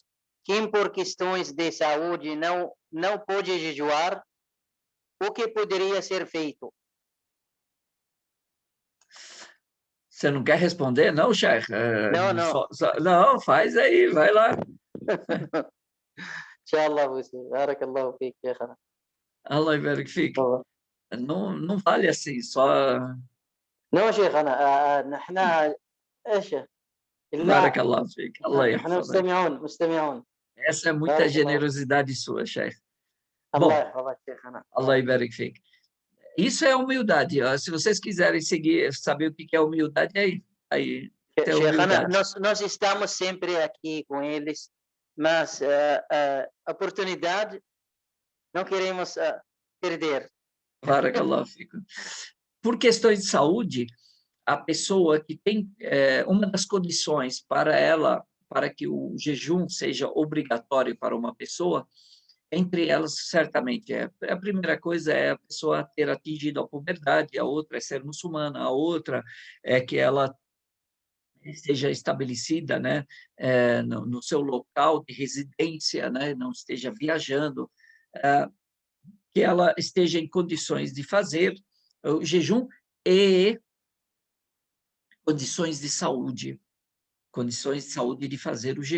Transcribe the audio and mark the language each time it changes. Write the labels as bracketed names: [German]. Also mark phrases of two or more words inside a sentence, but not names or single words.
[Portuguese] Quem por questões de saúde não pode jejuar, o que poderia ser feito? Você não quer responder, não, Sheikh? Não. Não, faz aí, vai lá. Inshallah, você. [Arabic] بارك الله فيك، شيخنا. Allah يبارك فيك. طبعا. [Portuguese] Não vale assim, só... [Arabic] نو شيخنا نحن ايش لا بارك الله فيك. الله نحن يحفظك. مستمعون [Portuguese] Essa é muita [Arabic] بارك الله [Portuguese] generosidade sua, Sheikh. [Arabic] الله [Portuguese] Bom, [Arabic] يحفظك شيخنا. Allah يبارك فيك. [Portuguese] Isso é humildade. Ó. Se vocês quiserem seguir, saber o que é humildade, aí tem Sheikhana, humildade. nós estamos sempre aqui com eles, mas a oportunidade não queremos perder. [Arabic] بارك الله فيكم. [Portuguese] Por questões de saúde, a pessoa que tem uma das condições para que o jejum seja obrigatório para uma pessoa, entre elas, certamente, a primeira coisa é a pessoa ter atingido a puberdade, a outra é ser muçulmana, a outra é que ela esteja estabelecida, né, no seu local de residência, né, não esteja viajando, que ela esteja em condições de fazer o jejum e condições de saúde de fazer o jejum.